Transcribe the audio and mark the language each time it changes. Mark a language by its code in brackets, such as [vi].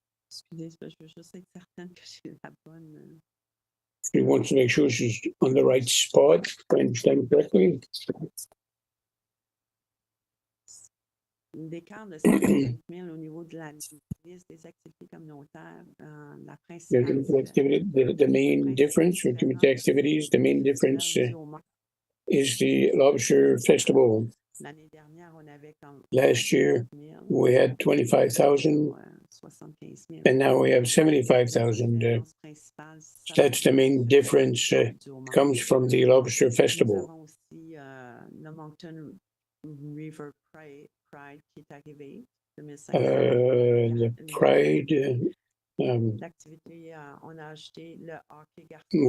[fr] Excusez, je veux juste être certaine que j'ai la bonne. [en] She wants to make sure she's on the right spot, if I understand correctly. [fr] L'écart de 55 000 au niveau de la liste des activités communautaires, la principale. [en] The main difference for community activities, the main difference is the Lobster Festival. [fr] L'année dernière, on avait comme [en] Last year, we had 25,000, and now we have 75,000. That's the main difference. Comes from the Lobster Festival. [fr] Nous avons aussi le Moncton River Pride qui est arrivé. [en] The Pride. [fr] L'activité, on a ajouté le hockey garçon.